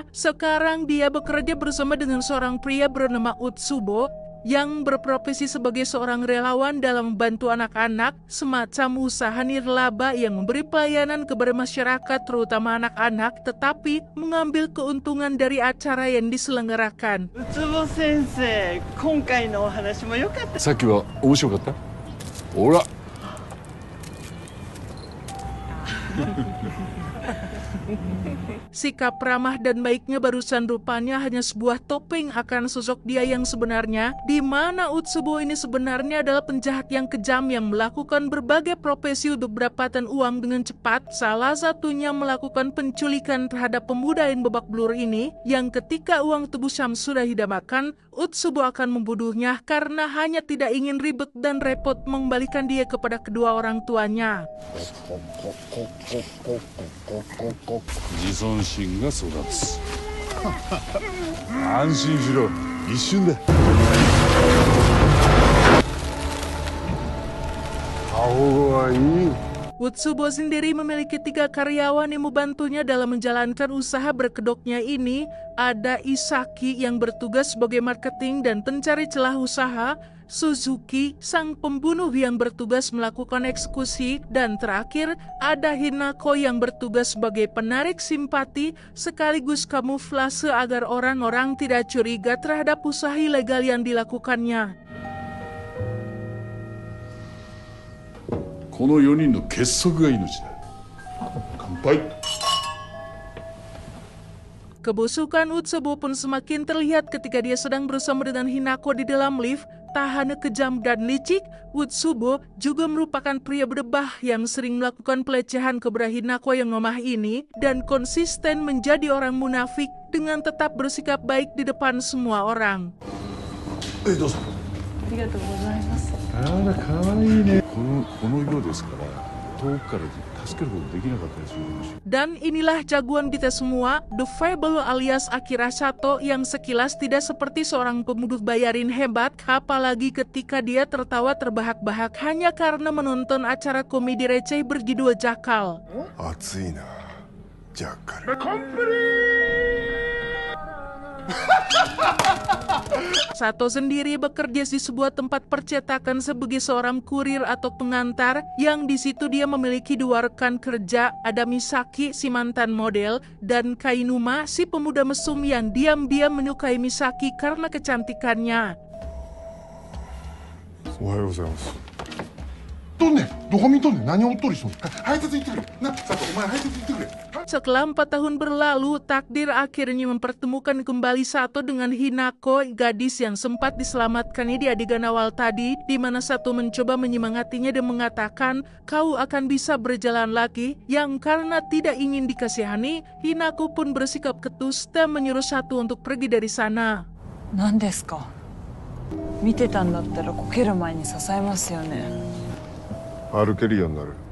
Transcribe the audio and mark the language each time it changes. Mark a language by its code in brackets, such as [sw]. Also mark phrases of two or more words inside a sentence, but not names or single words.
[id] Sekarang dia bekerja bersama dengan seorang pria bernama Utsubo yang berprofesi sebagai seorang relawan dalam membantu anak-anak, semacam usaha nirlaba yang memberi pelayanan kepada masyarakat terutama anak-anak, tetapi mengambil keuntungan dari acara yang diselenggarakan. [ja] Utsubo sensei, 今回のお話も良かった。さっきは面白かった？ほら。 [id] Sikap ramah dan baiknya barusan rupanya hanya sebuah topeng akan sosok dia yang sebenarnya, di mana Utsubo ini sebenarnya adalah penjahat yang kejam yang melakukan berbagai profesi untuk mendapatkan uang dengan cepat. Salah satunya melakukan penculikan terhadap pemuda yang babak belur ini, yang ketika uang tubuh Syam sudah didapatkan, Utsubo akan membunuhnya karena hanya tidak ingin ribet dan repot mengembalikan dia kepada kedua orang tuanya. [ja] 自尊心が育つ。安心しろ、一瞬だ。顔がいい。 [id] Utsubo sendiri memiliki 3 karyawan yang membantunya dalam menjalankan usaha berkedoknya ini. Ada Isaki yang bertugas sebagai marketing dan pencari celah usaha, Suzuki, sang pembunuh yang bertugas melakukan eksekusi, dan terakhir ada Hinako yang bertugas sebagai penarik simpati sekaligus kamuflase agar orang-orang tidak curiga terhadap usaha ilegal yang dilakukannya. [ja] この4人の結束が命だ。乾杯。 [id] Kebusukan Utsubo pun semakin terlihat ketika dia sedang bersama dengan Hinako di dalam lift. Tak hanya kejam dan licik, Utsubo juga merupakan pria berdebah yang sering melakukan pelecehan kepada Hinako yang lemah ini dan konsisten menjadi orang munafik dengan tetap bersikap baik di depan semua orang. [ja] どうぞ。ありがとうございます。あら、可愛いね。この色ですから、遠くから助けることできなかったりするかもしれない。 [id] Dan inilah jagoan kita semua, The Fable alias Akira Sato yang sekilas tidak seperti seorang pembunuh bayarin hebat, apalagi ketika dia tertawa terbahak-bahak hanya karena menonton acara komedi receh berjudul Jakal. [ja] 熱いな、ジャッカル。 [id] Sato sendiri bekerja di sebuah tempat percetakan sebagai seorang kurir atau pengantar yang di situ dia memiliki 2 rekan kerja, ada Misaki si mantan model dan Kainuma si pemuda mesum yang diam-diam menyukai Misaki karena kecantikannya. [ja] おはようございます。とんねん、どこ見とんねん、何をおっとりしとんねん。配達行ってくれ。な、佐藤、お前配達行ってくれ。 [id] Setelah 4 tahun berlalu, takdir akhirnya mempertemukan kembali Sato dengan Hinako, gadis yang sempat diselamatkannya di adegan awal tadi, di mana Sato mencoba menyemangatinya dan mengatakan, kau akan bisa berjalan lagi, yang karena tidak ingin dikasihani, Hinako pun bersikap ketus dan menyuruh Sato untuk pergi dari sana. [ja] 何ですか？見てたんだったらこける前に支えますよね。歩けるようになる。